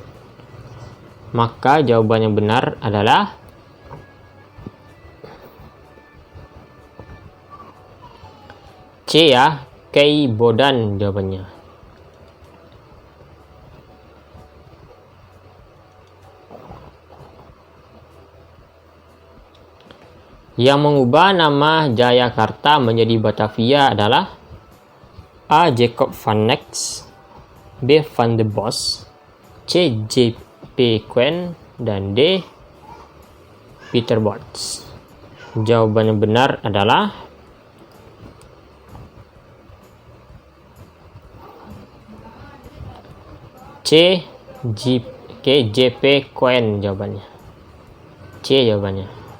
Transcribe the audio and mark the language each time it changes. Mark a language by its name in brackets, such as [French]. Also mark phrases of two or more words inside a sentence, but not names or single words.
[Indonesian] Maka jawaban yang benar adalah C ya, Keibodan jawabannya. Yang mengubah nama Jayakarta menjadi Batavia adalah A. Jacob van Nex, B. Van de Bos, C. J.P. Quine, dan D. Peter Both. Jawaban yang benar adalah C. J.P. Quine jawabannya. C jawabannya.